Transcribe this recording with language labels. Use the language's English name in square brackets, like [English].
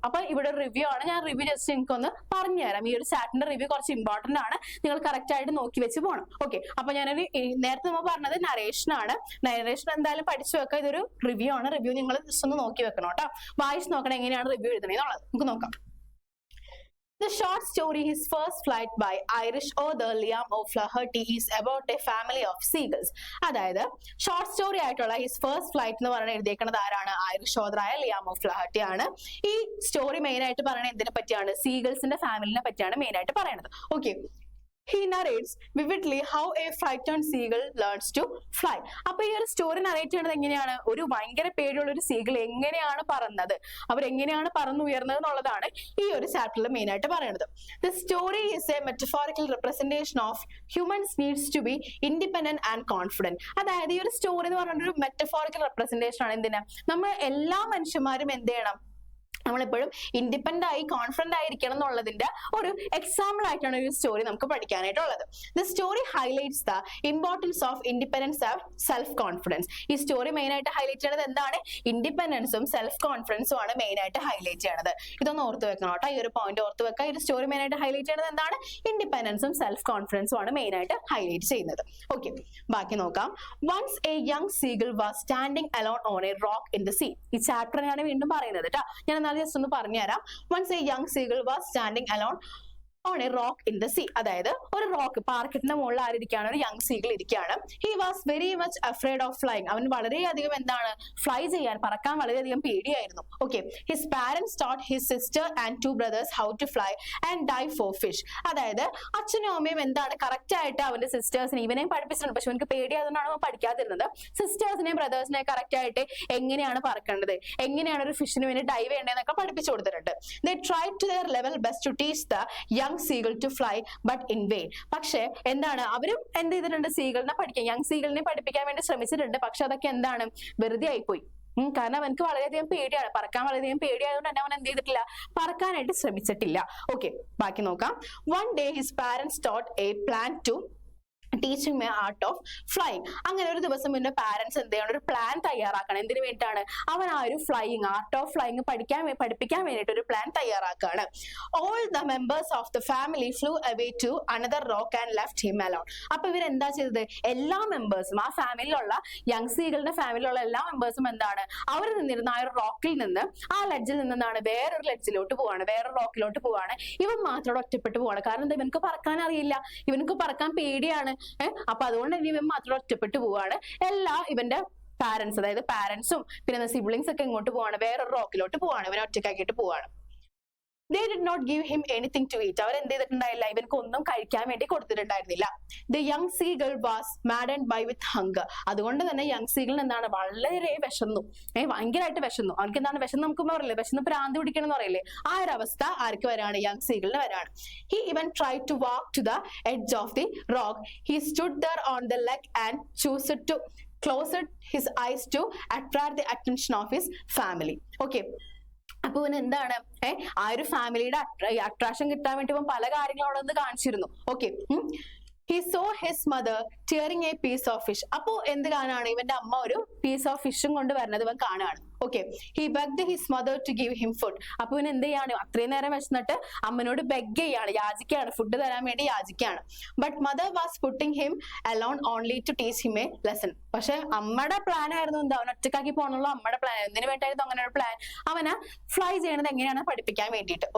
[Malayalam] അപ്പൊ ഇവിടെ ഒരു റിവ്യൂ ആണ്, ഞാൻ റിവ്യൂ ജസ്റ്റ് നിങ്ങൾക്ക് ഒന്ന് പറഞ്ഞുതരാം. ഈ ഒരു ചാപ്റ്ററിന്റെ റിവ്യൂ കുറച്ച് ഇമ്പോർട്ടന്റ് ആണ്, നിങ്ങൾ കറക്റ്റ് ആയിട്ട് നോക്കി വെച്ച് പോകണം. ഓക്കെ, അപ്പൊ ഞാനൊരു നേരത്തെ നമ്മൾ പറഞ്ഞത് നറേഷൻ ആണ്. നറേഷൻ എന്തായാലും പഠിച്ചു വെക്കാം, ഇതൊരു റിവ്യൂ ആണ്. റിവ്യൂ നിങ്ങൾ ജസ്റ്റ് ഒന്ന് നോക്കി വെക്കണം കേട്ടോ, വായിച്ച് നോക്കണം എങ്ങനെയാണ് റിവ്യൂ എഴുതണേന്നുള്ളത്. നമുക്ക് നോക്കാം. [English] The short story His First Flight by Irish author Liam O'Flaherty is about a family of seagulls. [Malayalam] അതായത് ഷോർട്ട് സ്റ്റോറി ആയിട്ടുള്ള ഹിസ് ഫസ്റ്റ് ഫ്ലൈറ്റ് എന്ന് പറഞ്ഞ എഴുതിയേക്കുന്നത് ആരാണ്, ഐറിഷ് ഓഥറായ ലിയാം ഓഫ്ലഹർട്ടി ആണ്. ഈ സ്റ്റോറി മെയിൻ ആയിട്ട് പറയുന്നത് എന്തിനെ പറ്റിയാണ്, സീഗൾസിന്റെ ഫാമിലിനെ പറ്റിയാണ് മെയിൻ ആയിട്ട് പറയുന്നത്. [English] Okay, he narrates vividly how a frightened seagull learns to fly. [Malayalam] അപ്പൊ ഈ ഒരു സ്റ്റോറി നറേറ്റ് ചെയ്യുന്നത് എങ്ങനെയാണ്, ഒരു ഭയങ്കര പേടിയുള്ള ഒരു സീഗിൾ എങ്ങനെയാണ് പറന്നത്, അവരെങ്ങനെയാണ് പറന്നുയർന്നത് എന്നുള്ളതാണ് ഈ ഒരു ചാപ്റ്ററിൽ മെയിൻ ആയിട്ട് പറയുന്നത്. [English] The story is a metaphorical representation of humans needs to be independent and confident. [Malayalam] അതായത് ഈ ഒരു സ്റ്റോറി എന്ന് പറഞ്ഞ ഒരു മെറ്റഫോറിക്കൽ റെപ്രസെന്റേഷൻ ആണ്. എന്തിനാ, നമ്മൾ എല്ലാ മനുഷ്യന്മാരും എന്ത് ചെയ്യണം, നമ്മളെപ്പോഴും ഇൻഡിപെൻഡന്റ് ആയി കോൺഫിഡന്റ് ആയിരിക്കണം എന്നുള്ളതിന്റെ ഒരു എക്സാമ്പിൾ ആയിട്ടാണ് ഒരു സ്റ്റോറി നമുക്ക് പഠിക്കാനായിട്ടുള്ളത്. [English] The story highlights the importance of independence and self confidence. [Malayalam] ഈ സ്റ്റോറി മെയിൻ ആയിട്ട് ഹൈലൈറ്റ് ചെയ്യുന്നത് എന്താണ്, ഇൻഡിപെൻഡൻസും സെൽഫ് കോൺഫിഡൻസും ആണ് മെയിൻ ആയിട്ട് ഹൈലൈറ്റ് ചെയ്യണത്. ഇതൊന്ന് ഓർത്ത് വെക്കണം കേട്ടോ, ഈ ഒരു പോയിന്റ് ഓർത്ത് വെക്കാം. ഈ ഒരു സ്റ്റോറി മെയിൻ ആയിട്ട് ഹൈലൈറ്റ് ചെയ്യുന്നത് എന്താണ്, ഇൻഡിപെൻഡൻസും സെൽഫ് കോൺഫിഡൻസും ആണ് മെയിൻ ആയിട്ട് ഹൈലൈറ്റ് ചെയ്യുന്നത്. ഓക്കെ, ബാക്കി നോക്കാം. [English] Once a young seagull was standing alone on a rock in the sea. [Malayalam] ഈ ചാപ്റ്ററിനാണ് വീണ്ടും പറയുന്നത് കേട്ടോ, ഞാൻ ജസ്റ്റ് ഒന്ന് പറഞ്ഞുതരാം. [English] Once a young seagull was standing alone on a rock in the sea. [Malayalam] അതായത് ഒരു റോക്ക്, പാറക്കെട്ടിന്റെ മുകളിൽ ആരിയ്ക്കാണ്, ഒരു യങ് സീഗിൾ ഇരിക്കുകയാണ്. [English] He was very much afraid of flying. [Malayalam] അവൻ വളരെയധികം എന്താണ്, ഫ്ലൈ ചെയ്യാൻ, പറക്കാൻ വളരെയധികം പേടിയായിരുന്നു. [English] Okay, his parents taught his sister and 2 brothers how to fly and dive for fish. [Malayalam] അതായത് അച്ഛനും അമ്മയും എന്താണ് കറക്റ്റ് ആയിട്ട് അവന്റെ സിസ്റ്റേഴ്സിനെ, ഇവനെയും പഠിപ്പിച്ചിട്ടുണ്ട്, പക്ഷെ അവനക്ക് പേടിയായതുകൊണ്ടാണ് അവൻ പഠിക്കാതിരുന്നത്. സിസ്റ്റേഴ്സിനെയും ബ്രദേഴ്സിനെയും കറക്റ്റ് ആയിട്ട് എങ്ങനെയാണ് പറക്കേണ്ടത്, എങ്ങനെയാണ് ഒരു ഫിഷിന് വേണ്ടി ഡൈവ് ചെയ്യേണ്ടതെന്നൊക്കെ പഠിപ്പിച്ചു കൊടുത്തിട്ടുണ്ട്. [English] They tried to their level best to teach the young seagull to fly but in vain. [Malayalam] പക്ഷെ എന്താണ്, അവരും എന്ത് ചെയ്തിട്ടുണ്ട്, സീഗിളിനെ പഠിക്കാൻ, യങ് സീഗിളിനെ പഠിപ്പിക്കാൻ വേണ്ടി ശ്രമിച്ചിട്ടുണ്ട്, പക്ഷെ അതൊക്കെ എന്താണ്, വെറുതെ ആയിപ്പോയി. കാരണം അവനക്ക് വളരെയധികം പേടിയാണ്, പറക്കാൻ വളരെയധികം പേടിയായതുകൊണ്ട് തന്നെ അവൻ എന്ത് ചെയ്തിട്ടില്ല, പറക്കാനായിട്ട് ശ്രമിച്ചിട്ടില്ല. ഓക്കെ, ബാക്കി നോക്കാം. [English] One day his parents taught a plan to teaching my art of flying. [Malayalam] അങ്ങനെ ഒരു ദിവസം പിന്നെ പാരന്റ്സ് എന്ത് ചെയ്യണം, ഒരു പ്ലാൻ തയ്യാറാക്കണം. എന്തിനു വേണ്ടിയിട്ടാണ്, അവൻ ആ ഒരു ഫ്ലൈയിങ്, ആർട്ട് ഓഫ് ഫ്ലൈയിങ് പഠിപ്പിക്കാൻ വേണ്ടിയിട്ട് ഒരു plan തയ്യാറാക്കുകയാണ്. [English] All the members of the family flew away to another rock and left him alone. [Malayalam] അപ്പൊ ഇവരെന്താ ചെയ്തത്, എല്ലാ മെമ്പേഴ്സും, ആ ഫാമിലിയിലുള്ള യങ് സീകളുടെ ഫാമിലിയിലുള്ള എല്ലാ മെമ്പേഴ്സും എന്താണ്, അവർ നിന്നിരുന്ന ആ ഒരു റോക്കിൽ നിന്ന്, ആ ലെഡ്ജിൽ നിന്നാണ് വേറൊരു ലെഡ്ജിലോട്ട് പോവാണ്, വേറൊരു റോക്കിലോട്ട് പോവാണ്. ഇവൻ മാത്രം ഒറ്റപ്പെട്ടു പോവാണ്. കാരണം എന്താ, ഇവനക്ക് പറക്കാൻ അറിയില്ല, ഇവനക്ക് പറക്കാൻ പേടിയാണ്. അപ്പൊ അതുകൊണ്ട് തന്നെ ഇവൻ മാത്രം ഒറ്റപ്പെട്ടു പോവാണ്. ഇവന്റെ പാരന്റ്സ്, അതായത് പാരന്റ്സും പിന്നെ സിബ്ലിങ്സ് ഒക്കെ ഇങ്ങോട്ട് പോവാണ്, വേറൊരു റോക്കിലോട്ട് പോവാണ്, ഇവനെ ഒറ്റക്കാക്കിയിട്ട് പോവാണ്. [English] They did not give him anything to eat. [Malayalam] അവർ എന്ത് ചെയ്തിട്ടുണ്ടായില്ല, ഇവർക്ക് ഒന്നും കഴിക്കാൻ വേണ്ടി കൊടുത്തിട്ടുണ്ടായിരുന്നില്ല. [English] The young seagull was maddened by with hunger. [Malayalam] അതുകൊണ്ട് തന്നെ യങ് സീഗിൾ എന്താണ്, വളരെ വിശന്നു, ഭയങ്കരമായിട്ട് വിശന്നു. അവർക്ക് എന്താണ് വിശന്ന്, നമുക്ക് പറയില്ലേ, വിശന്ന് ഭ്രാന്ത് പിടിക്കണം എന്ന് പറയില്ലേ, ആ ഒരു അവസ്ഥ ആർക്ക് വരാണ്, യങ് സീഗിളിന് വരാണ്. [English] He even tried to walk to the edge of the rock. He stood there on the leg and closed his eyes to attract the attention of his family. [Malayalam] Okay, അപ്പൊ ഇവൻ എന്താണ്, ആ ഒരു ഫാമിലിയുടെ അട്രാക്ഷൻ കിട്ടാൻ വേണ്ടി ഇവൻ പല കാര്യങ്ങളും അവിടെ നിന്ന് കാണിച്ചിരുന്നു. [English] Okay, he saw his mother tearing a piece of fish. [Malayalam] അപ്പോ എന്ത് കാണാണ്, ഇവന്റെ അമ്മ ഒരു പീസ് ഓഫ് ഫിഷും കൊണ്ട് വരുന്നത് ഇവൻ കാണുകയാണ്. [English] Okay, he begged his mother to give him food. [Malayalam] അപ്പൊ ഇവൻ എന്ത് ചെയ്യാണ്, അത്രയും നേരം വിശന്നിട്ട് അമ്മനോട് ബെഗ് ചെയ്യാണ്, യാചിക്കുകയാണ്, ഫുഡ് തരാൻ വേണ്ടി യാചിക്കുകയാണ്. [English] But mother was putting him alone only to teach him a lesson. [Malayalam] പക്ഷെ അമ്മയുടെ പ്ലാൻ ആയിരുന്നു എന്താ, അവൻ ഒറ്റക്കാക്കി പോകണുള്ള അമ്മയുടെ പ്ലാൻ. എന്തിനു വേണ്ടായിരുന്നു അങ്ങനെ ഒരു പ്ലാൻ, അവനെ ഫ്ലൈ ചെയ്യണത് എങ്ങനെയാണ് പഠിപ്പിക്കാൻ വേണ്ടിയിട്ട്.